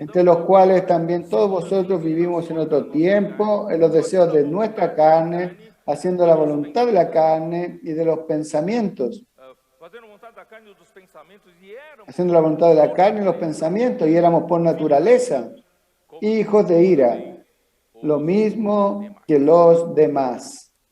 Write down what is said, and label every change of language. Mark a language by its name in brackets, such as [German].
[Spanish] entre los cuales también todos vosotros vivimos en otro tiempo, en los deseos de nuestra carne, haciendo la voluntad de la carne y de los pensamientos, [Portuguese] fazendo vontade da carne e dos pensamentos e éramos [Spanish] haciendo la voluntad de la carne y los pensamientos, y éramos por naturaleza hijos de ira, lo mismo que los demás.